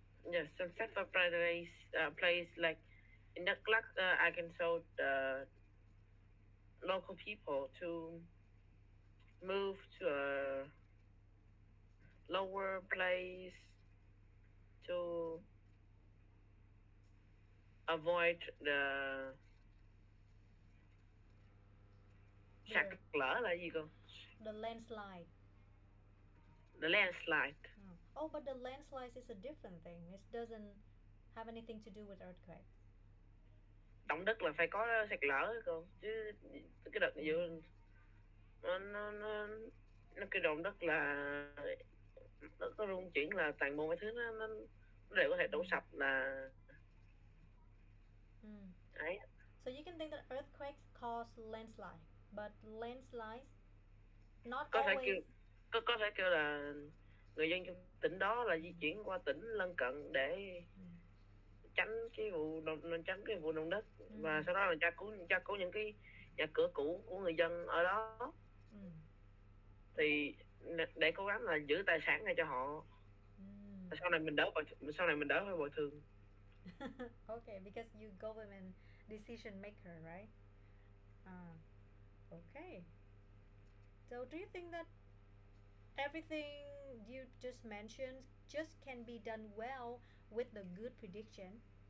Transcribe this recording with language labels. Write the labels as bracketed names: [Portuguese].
[English] Yes, some safer place like in Đắk Lắk, I can show local people to move to a lower place to avoid the [Vietnamese] sạt [English] The [Vietnamese] lở là gì cô? [English] the landslide. The landslide. Oh. Oh, but the landslide is a different thing. It doesn't have anything to do with earthquake. [Vietnamese] Động đất là phải có sạt lở cô, chứ cái đợt vừa nó nó nó, nó cái động đất là nó có rung chuyển là toàn bộ mọi thứ nó đều có thể đổ sập là ấy. [English] So you can think that earthquakes cause landslide, but landslides not [Vietnamese] Có thể [English] always. [Vietnamese] kêu có thể kêu là người dân trong tỉnh đó là di chuyển qua tỉnh lân cận để tránh cái vụ động đất, và sau đó là tra cứu những cái nhà cửa cũ của người dân ở đó. Thì để cố gắng là giữ tài sản này cho họ. Sau này mình đỡ phải bồi thường. [English] Okay, because you government decision maker, right? Okay. So do you think that everything you just mentioned just can be done well with the good prediction?